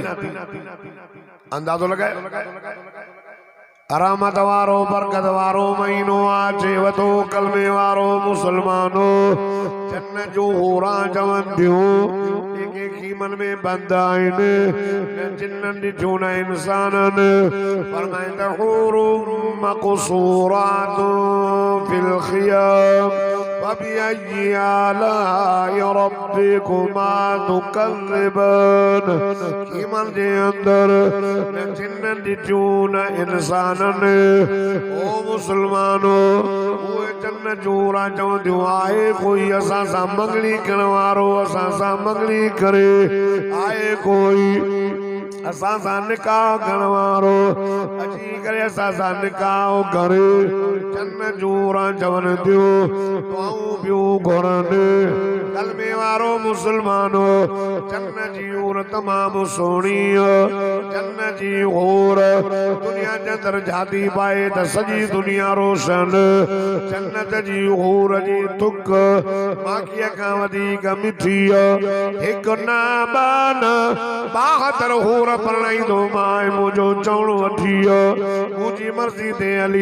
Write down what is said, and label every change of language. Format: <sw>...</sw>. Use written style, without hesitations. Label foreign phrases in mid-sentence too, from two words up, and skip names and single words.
<sd>अंदाज़ो लगाए रहमत वारो बरकत वारो महीनो आचे वतो कलमे वारो मुसलमानो। जन्नत जो होरा चवंदियूं जेके मन में बंद आहिनि, जिन्हनि ॾिठो न इंसाननि, फरमाईंदा</sd> <ar>حورٌ مقصوراتٌ في الخيام فبأي آلاء ربكما تكذبان.</ar> <sd>ईमान जे अंदर जिन्हनि ॾिठो न इंसान, ओ मुसलमानो उहे जन्नत जो होरा चवंदियूं आहे कोई असां सां मंगणी करण वारो, असां सां मंगणी करे आहे कोई, असां सां निकाह करण वारो अची करे असां सां निकाह करे। जन्नत जो होरा चवनि थियूं दुआऊं पियूं घुरनि। कलमे वारो मुसलमानो जन्नत जी होर तमामु सुहिणी, जन्नत जी होर दुनिया जे अंदर जाती पाए त सॼी दुनिया रोशन। जन्नत जी होर जी तुक माखीअ खां वधीक मिठी, हिकु न ॿ न 72 होर परणाईंदो मां मुंहिंजो चवण वठी मुंहिंजी मर्ज़ी ते हली।</sd>